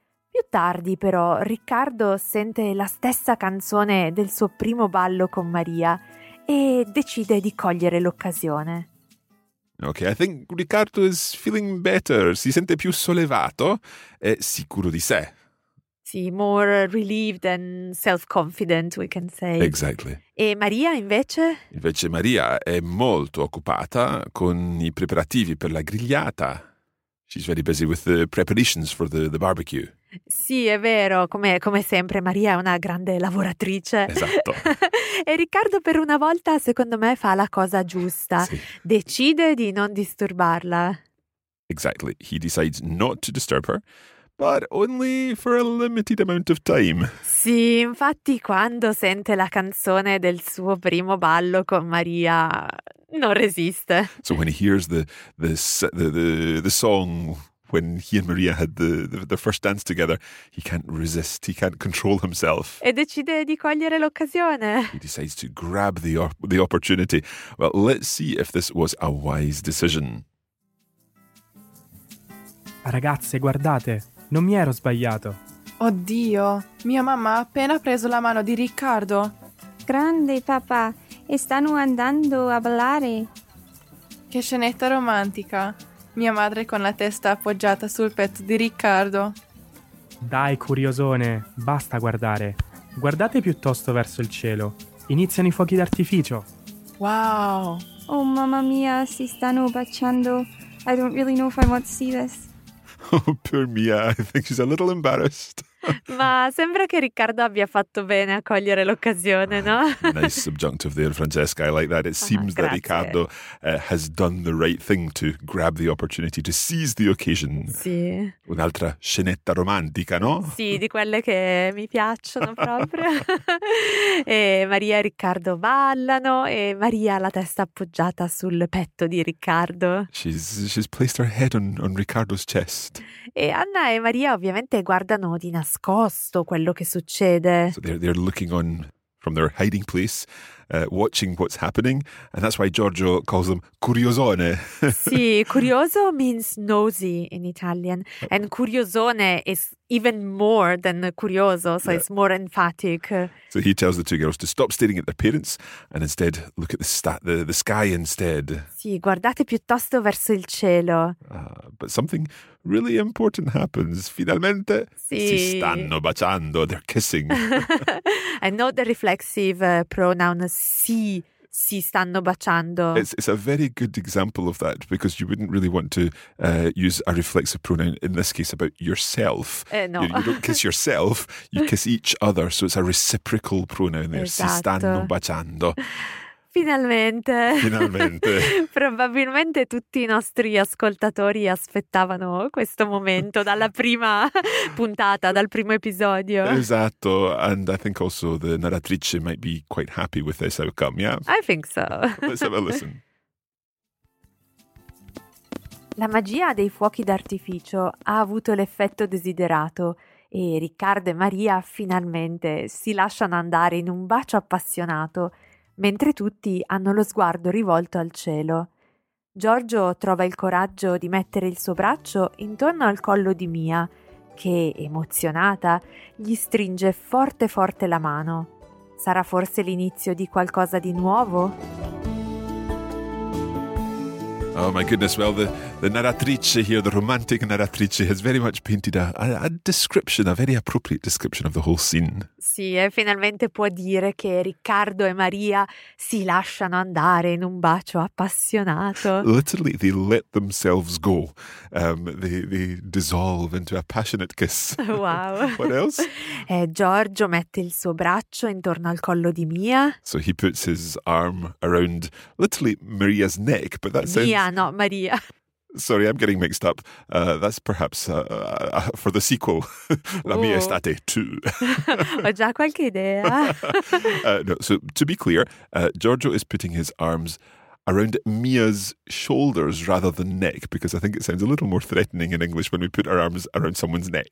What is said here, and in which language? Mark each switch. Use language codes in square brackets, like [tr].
[it] Più tardi però Riccardo sente la stessa canzone del suo primo ballo con Maria e decide di cogliere l'occasione. [en] Okay, I think Riccardo is feeling better. [it] Si sente più sollevato e sicuro di sé. [en] Sì, more relieved and self-confident, we can say. Exactly. [it] E Maria invece? Invece Maria è molto occupata con i preparativi per la grigliata. [en] She's very busy with the preparations for the barbecue. [it] Sì, è vero. Come sempre, Maria è una grande lavoratrice. Esatto. E Riccardo, per una volta, secondo me, fa la cosa giusta. Sì. Decide di non disturbarla. [en] Exactly. He decides not to disturb her, but only for a limited amount of time. [it] Sì, infatti, quando sente la canzone del suo primo ballo con Maria, non resiste. [en] So when he hears the song when he and Maria had the first dance together, he can't resist, he can't control himself. [it] E decide di cogliere l'occasione. [en] He decides to grab the opportunity. Well, let's see if this was a wise decision. [it] Ragazze, guardate, non mi ero sbagliato. Oddio, mia mamma ha appena preso la mano di Riccardo. Grande, papà. E stanno andando a ballare. Che scenetta romantica. Mia madre con la testa appoggiata sul petto di Riccardo. Dai, curiosone, basta guardare. Guardate piuttosto verso il cielo. Iniziano i fuochi d'artificio. Wow! Oh, mamma mia, si stanno baciando. [en] I don't really know if I want to see this. Oh, poor Mia, I think she's a little embarrassed. [it] Ma sembra che Riccardo abbia fatto bene a cogliere l'occasione, no? [en] Nice subjunctive there, Francesca. I like that. It seems that Riccardo has done the right thing to grab the opportunity, to seize the occasion. [it] Sì. Un'altra scenetta romantica, no? Sì, di quelle che mi piacciono proprio. E Maria e Riccardo ballano e Maria ha la testa appoggiata sul petto di Riccardo. [en] She's placed her head on Riccardo's chest. [it] E Anna e Maria ovviamente guardano di nascosto quello che succede. [en] So they're looking on from their hiding place, watching what's happening, and that's why Giorgio calls them curiosone. Sì, curioso means nosy in Italian, and curiosone is even more than curioso, so yeah. It's more emphatic. So he tells the two girls to stop staring at their parents and instead look at the sky instead. [it] Sì, guardate piuttosto verso il cielo. [en] But something really important happens. [it] Finalmente sì. Si stanno baciando, [en] they're kissing. And not the reflexive pronoun si. [it] Si stanno baciando. [en] It's a very good example of that, because you wouldn't really want to use a reflexive pronoun in this case about yourself. No. You don't kiss yourself, you kiss each other, so it's a reciprocal pronoun there. [it] Esatto. Si stanno baciando. Finalmente. Finalmente. Probabilmente tutti i nostri ascoltatori aspettavano questo momento dalla prima puntata, dal primo episodio. Esatto. [en] And I think also the narratrice might be quite happy with this outcome, yeah? I think so. Let's have a listen. [it] La magia dei fuochi d'artificio ha avuto l'effetto desiderato e Riccardo e Maria finalmente si lasciano andare in un bacio appassionato, mentre tutti hanno lo sguardo rivolto al cielo. Giorgio trova il coraggio di mettere il suo braccio intorno al collo di Mia, che, emozionata, gli stringe forte forte la mano. Sarà forse l'inizio di qualcosa di nuovo? [en] Oh my goodness, well, the narratrice here, the romantic narratrice, has very much painted a description, a very appropriate description of the whole scene. [it] Sì, e finalmente può dire che Riccardo e Maria si lasciano andare in un bacio appassionato. [en] Literally, they let themselves go. They dissolve into a passionate kiss. Wow. What else? [it] Giorgio mette il suo braccio intorno al collo di Mia. [en] So he puts his arm around, literally, Maria's neck, but that sounds... Yeah, not Maria. Sorry, I'm getting mixed up. That's perhaps for the sequel, La Mia Estate 2. [it] Ho già qualche idea. [en] No, so to be clear, Giorgio is putting his arms around Mia's shoulders rather than neck, because I think it sounds a little more threatening in English when we put our arms around someone's neck.